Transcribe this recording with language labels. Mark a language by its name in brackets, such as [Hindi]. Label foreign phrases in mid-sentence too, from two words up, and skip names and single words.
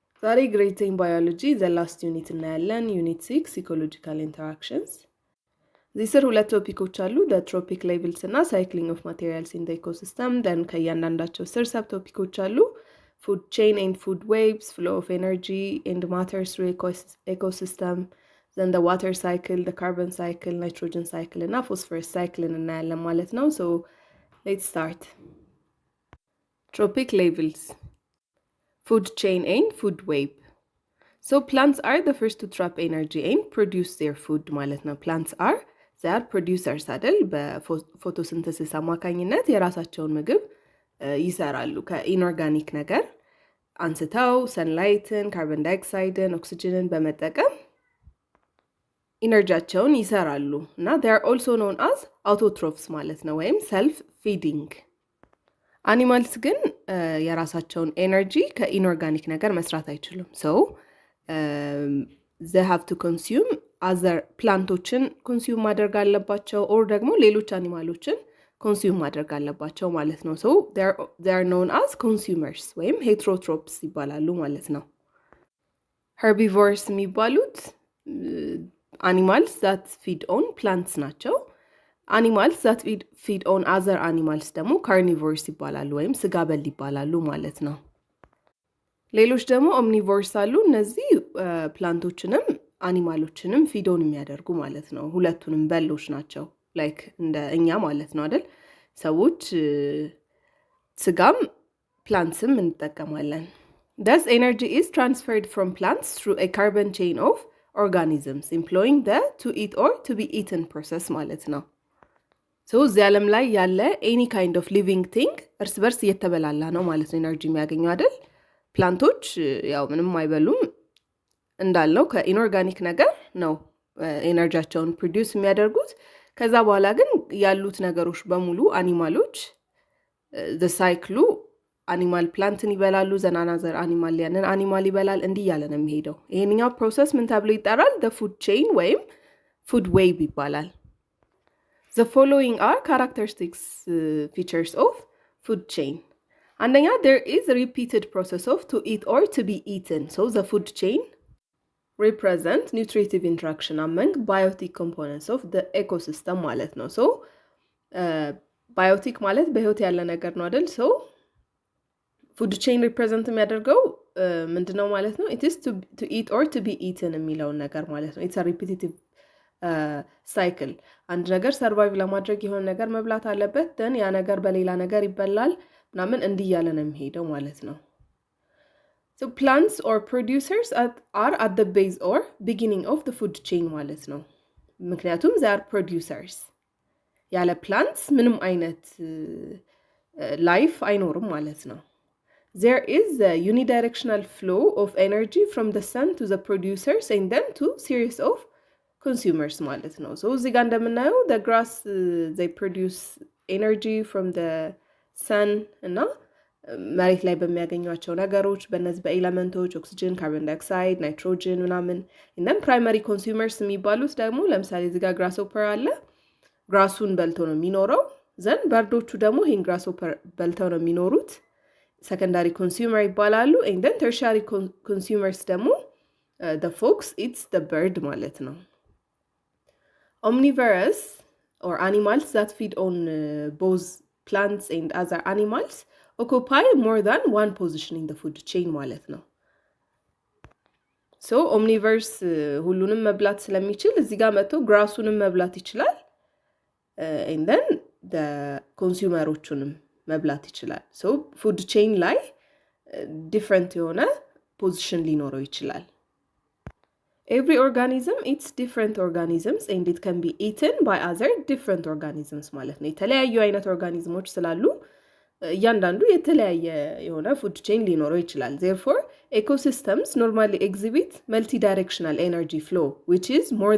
[Amharic] ዛሬ ግሬድ 10 ባዮሎጂ [English] the last unit [Amharic] እናያለን [English] unit 6 ecological interactions [Amharic] እዚህ ስር ሁለት ቶፒኮች አሉ [English] the trophic levels እና cycling of materials in the ecosystem then [Amharic] ከእያንዳንዳቸው ስር ሰብ ቶፒኮች አሉ [English] food chain and food waves flow of energy and matter through ecosystem then the water cycle the carbon cycle nitrogen cycle እና phosphorus cycle [Amharic] እናያለን ማለት ነው [English] so let's start trophic levels food chain and food web. So plants are the first to trap energy and produce their food [Amharic] ማለት ነው. [English] Plants are they are producers [Amharic] አይደል በፎቶሲንተሲስ አማካኝነት የራሳቸውን ምግብ ይሰራሉ ከኢንኦርጋኒክ ነገር አንስተው ሰንላይትን ካርቦን ዳይኦክሳይድን ኦክሲጅንን በመጠቀም ኢነርጂያቸውን ይሰራሉ እና [English] they are also known as autotrophs [Amharic] ማለት ነው ወይም [English] self feeding Animals [Amharic] ግን የራሳቸውን ኤነርጂ ከኢንኦርጋኒክ ነገር መስራት አይችሉም so [English] they have to consume other [Amharic] plantዎችን consume ማድረግ አለባቸው or ደግሞ ሌሎች አኒማሎችን consume ማድረግ አለባቸው ማለት ነው [English] so they are known as consumers [Amharic] ወይም heterotrophs ይባላሉ ማለት ነው herbivores የሚባሉት [English] animals that feed on plants [Amharic] ናቸው [English] Animals that feed on other animals [Amharic] ደግሞ carnivores ይባላሉ ወይም ስጋ በል ይባላሉ ማለት ነው ሌሎች ደግሞ omnivores አሉ እነዚህ ፕላንቶችንም አኒማሎችንም [English] feed on [Amharic] የሚያደርጉ ማለት ነው ሁለቱንም በሎች ናቸው ላይክ እንደ እኛ ማለት ነው አይደል ሰዎች ስጋም ፕላንትስም እንጠቀማለን [English] Thus energy is transferred from plants through a carbon chain of organisms employing the to eat or to be eaten process [Amharic] ማለት ነው So እዚህ ዓለም ላይ ያለ [English] any kind of living thing [Amharic] እርስ በርስ እየተበላላ ነው ማለት ነው ኤነርጂ የሚያገኙ አይደል ፕላንቶች ያው ምንም አይበሉም እንዳለው ከኢንኦርጋኒክ ነገር ነው ኤነርጂያቸውን ፕሮዲዩስ የሚያደርጉት ከዛ በኋላ ግን ያሉት ነገሮች በሙሉ አኒማሎች [English] the cycle [Amharic] አኒማል ፕላንትን ይበላሉ ዘናናዘር አኒማል ያንን አኒማል ይበላል እንዲህ ያለ ነው የሚሄደው ይሄንኛው ፕሮሰስ ምን ተብሎ ይጠራል [English] the food chain [Amharic] ወይም [English] food web [Amharic] ይባላል [English] The following are characteristics features of food chain. አንደኛ there is a repeated process of to eat or to be eaten. So the food chain represent nutritive interaction among biotic components of the ecosystem [Amharic] ማለት ነው. [English] So biotic [Amharic] ማለት በህይወት ያለ ነገር ነው አይደል? [English] So food chain represent [Amharic] የሚያደርገው ምንድነው ማለት ነው? [English] It is to eat or to be eaten [Amharic] የሚለው ነገር ማለት ነው. [English] It's a repetitive [Amharic] ሳይክል አንድ ነገር ሰርቫይቭ ለማድረግ የሆነ ነገር መብላት አለበት then ያ ነገር በሌላ ነገር ይበላል ምናምን እንዲያለ ነው የሚሄደው ማለት ነው [English] So plants or producers are at the base or beginning of the food chain [Amharic] ማለት ነው ምክንያቱም [English] they are producers [Amharic] ያለ plants ምንም አይነት ላይፍ አይኖርም ማለት ነው [English] There is a unidirectional flow of energy from the sun to the producers and then to series of consumers [Amharic] ማለት ነው so እዚህ ጋር እንደምናየው [English] the grass they produce energy from the sun [Amharic] እና መሬት ላይ በሚያገኙቸው ነገሮች በእነዚህ በኤሌመንቶች ኦክሲጅን [English] carbon dioxide [Amharic] ናይትሮጅን ምናምን [English] and then primary consumers [Amharic] የሚባሉት ደግሞ ለምሳሌ እዚህ ጋር grasshopper አለ ግራሱን በልቶ ነው የሚኖረው then በርዶቹ ደግሞ ይሄን grasshopper በልተው ነው የሚኖሩት [English] secondary consumer [Amharic] ይባላሉ [English] and then tertiary consumers [Amharic] ደግሞ [English] the fox eats the bird [Amharic] ማለት ነው [English] Omnivorous or animals that feed on both plants and other animals occupy more than one position in the food chain [Amharic] ማለት ነው [English] So omnivorous [Amharic] ሁሉንም መብላት ስለሚችል እዚህ ጋር መጥቶ ግራሱንም መብላት ይችላል [English] and then the consumerዎቹንም [Amharic] መብላት ይችላል [English] So food chain ላይ different የሆነ position [Amharic] ሊኖረው ይችላል [English] Every organism eats different organisms and it can be eaten by other different organisms [Amharic] ማለት ነው የተለያዩ አይነት ኦርጋኒዝሞች ስላሉ እያንዳንዱ የተለያየ የሆነ food chain ሊኖረው ይችላል [English] Therefore ecosystems normally exhibit multidirectional energy flow which is more